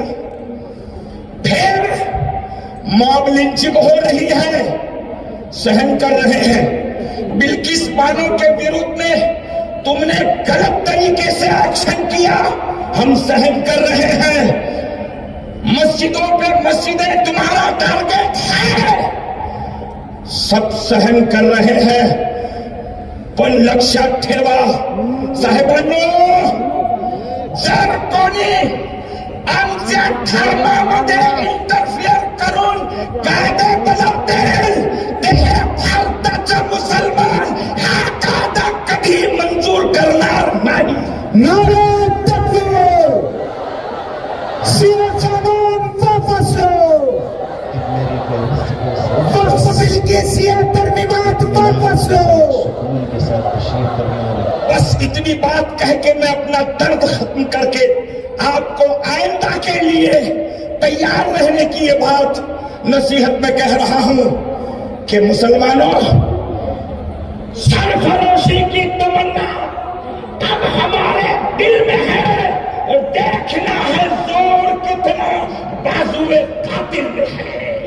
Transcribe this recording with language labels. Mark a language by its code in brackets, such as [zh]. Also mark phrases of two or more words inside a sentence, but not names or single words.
[ur] پھر [en] mob lynching [ur] ہو رہی ہے، سہن کر رہے ہیں. بلقیس بانو کے وروਧ میں تم نے غلط طریقے سے ایکشن کیا، ہم سہن کر رہے ہیں. مسجدوں پہ مسجدیں تمہارا ٹارگٹ ہے، سب سہن کر رہے ہیں. [mr] पण लक्षात ठेवा साहेबांनो, जर कोणी आमच्या धर्मामध्ये इंटरफिअर करून कायदे बनवतील ते हे भारताचे मुसलमान हा कायदा कधी मंजूर करणार नाही. [ur] نعرۂ تکبیر، سیاچا نام واپس لو. وقف بل کی سیا ترمیمات واپس لو. بس اتنی بات کہہ کے میں اپنا درد ختم کر کے آپ کو آئندہ کے لیے تیار رہنے کی یہ بات نصیحت میں کہہ رہا ہوں کہ مسلمانو، سرفروشی کی تمنا اب ہمارے دل میں ہے اور دیکھنا ہے زور کتنا بازوئے قاتل میں ہے.